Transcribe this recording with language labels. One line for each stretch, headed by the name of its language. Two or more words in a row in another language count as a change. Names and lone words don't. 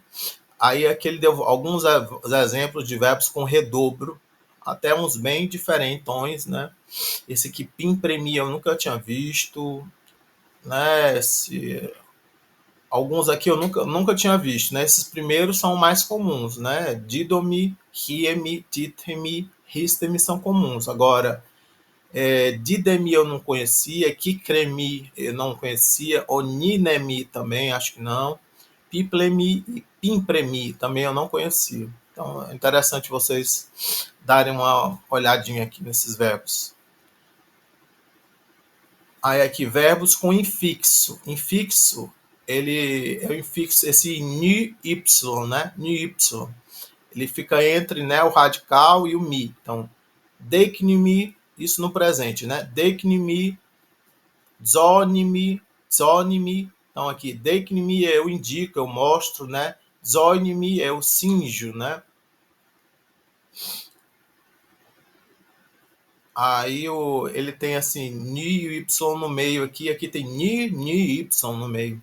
Portuguese: Aí aqui ele deu alguns exemplos de verbos com redobro, até uns bem diferentões, né? Esse aqui, pimpremi, eu nunca tinha visto, né? Alguns aqui eu nunca tinha visto, né? Esses primeiros são mais comuns, né?
Greek: δίδωμι, ἵημι, τίθημι, ἵστημι
Portuguese: são comuns. Agora, didemi eu não conhecia, kikremi eu não conhecia, oninemi também, acho que não. Piplemi e pimpremi também eu não conhecia. Então é interessante vocês darem uma olhadinha aqui nesses verbos. Aí aqui, verbos com infixo. Infixo, ele é o infixo, esse ni y, né? Ni y. Ele fica entre, né, o radical e o mi. Então, deknimi, isso no presente, né?
Greek: δείκνυμι, ζώννυμι, ζώννυμι.
Portuguese: Então aqui, deknimi eu indico, eu mostro, né? Zonimi eu cinjo, né? Aí ele tem assim, ni e y no meio aqui, aqui tem ni y no meio.